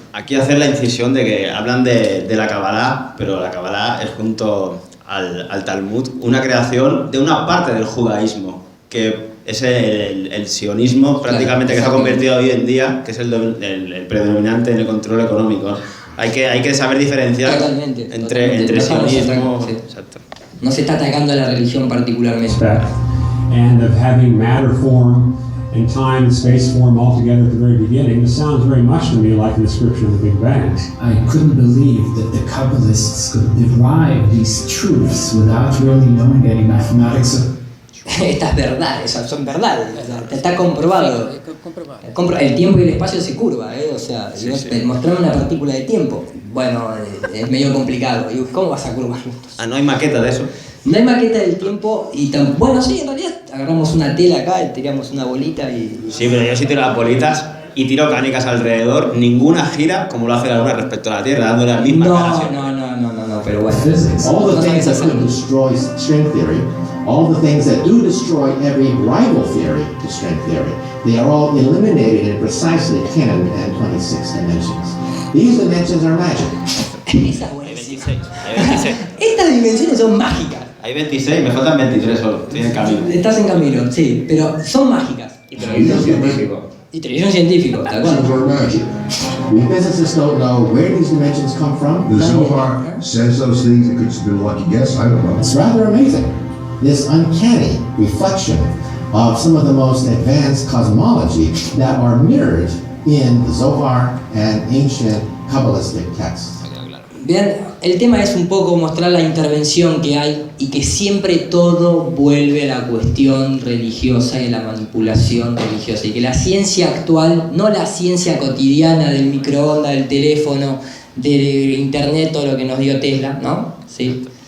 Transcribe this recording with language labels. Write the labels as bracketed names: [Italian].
[Spanish] Aquí hacer la incisión de que hablan de la Kabbalah, pero la Kabbalah es junto al Talmud una creación de una parte del judaísmo, que es el sionismo prácticamente, que se ha convertido hoy en día, que es el predominante en el control económico. Hay que saber diferenciar entre sionismo. Sí. Exacto. No se está atacando a la religión particularmente. [English] And of having matter form and time and space form all together at the very beginning. This sounds very much to me like the description of the Big Bang. I couldn't believe that the Kabbalists could derive these truths without really knowing any mathematics. [Spanish] Estas verdades, son verdades, está comprobado. El tiempo y el espacio se curva, o sea, mostrarme una partícula de tiempo, bueno, es medio complicado. ¿Cómo vas a curvarlo? ¿No hay maqueta de eso? No hay maqueta del tiempo y bueno, sí, en realidad agarramos una tela acá, tiramos una bolita y... Sí, pero yo sí tiro las bolitas y tiro canicas alrededor, ninguna gira como lo hace la Luna respecto a la Tierra, dándole la misma cara. No, pero bueno. [English] Physics, all the things that do destroy string theory, all the things that do destroy every rival theory to string theory, they are all eliminated in precisely 10 and 26 dimensions. These dimensions are magic. [Spanish] Esa es buenísima. Hay 26. Estas dimensiones son mágicas. Hay 26, me faltan 23 solo, estoy en camino. Estás en camino, sí, pero son mágicas. Y tradición científico. Y tradición científico, tal cual. [English] We physicists don't know where these dimensions come from. The Zohar says those things. It could have been a lucky guess. I don't know. It's rather amazing. This uncanny reflection of some of the most advanced cosmology that are mirrored in the Zohar and ancient Kabbalistic texts. [Spanish] Bien, el tema es un poco mostrar la intervención que hay y que siempre todo vuelve a la cuestión religiosa y a la manipulación religiosa, y que la ciencia actual, no la ciencia cotidiana del microondas, del teléfono, de internet, todo lo que nos dio Tesla, ¿no? ¿Sí?